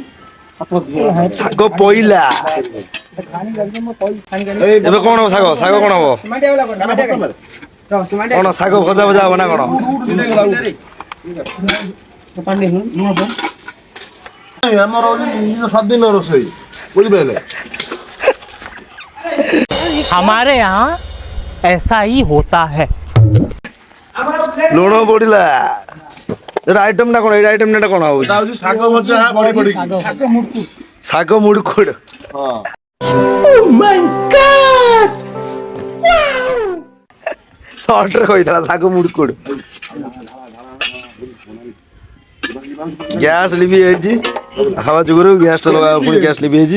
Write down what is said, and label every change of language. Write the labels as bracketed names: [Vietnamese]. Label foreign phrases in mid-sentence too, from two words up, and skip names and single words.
[Odia] ଶାଗ ପଇଲା ଏବେ କଣ ହବ ଶାଗ କଣ ହବ କଣ ଶାଗ ଭଜା ହବ ନା କଣ? ଆମର ସ୍ୱାଧୀନ ରୋଷେଇ ବୁଝିପାରିଲେ [Hindi] हमारे यहाँ ऐसा ही होता है। [Odia] ଲୁଣ ପଡିଲା ଏଇଟା ଆଇଟମ ଟା କଣ ଏଇଟା ଆଇଟମ ଟା କଣ ହଉଛି? ହଉଛି ଶାଗ ଭଜା ବଢି ପଡିକି ଶାଗ ମୁଡୁକୁଡ ସର୍ଟରେ କହିଥିଲା ଶାଗ ମୁଡୁକୁଡ ଗ୍ୟାସ୍ ଲିଭି ଯାଇଛି ହାୱା ଯୋଗୁରୁ ଗ୍ୟାସ୍ ଟା ଲଗା ପୁଣି ଗ୍ୟାସ୍ ଲିଭି ଯାଇଛି